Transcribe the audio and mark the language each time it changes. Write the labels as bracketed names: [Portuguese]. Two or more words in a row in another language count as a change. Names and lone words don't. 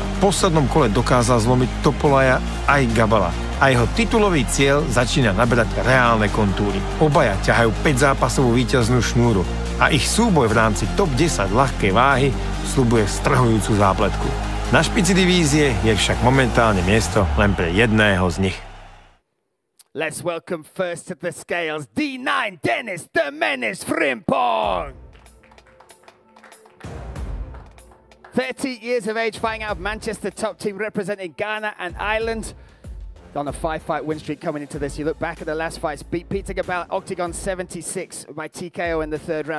[Slovak] V poslednom kole dokázal zlomiť Topolaja aj Gabala a jeho titulový cieľ začína naberať reálne kontúry. Obaja ťahajú 5-zápasovú víťaznú šnúru a ich súboj v rámci top 10 ľahkej váhy sľubuje strhujúcu zápletku. Na špici divízie je však momentálne miesto len pre jedného z nich. [English] Let's welcome first to the scales, D9 Dennis the Menace Frimpong. 30 years of age, fighting out of Manchester, top team representing Ghana and Ireland. On a 5-fight win streak coming into this. You look back at the last fights, beat Peter Gabal, Oktagon 76 by TKO in the 3rd round.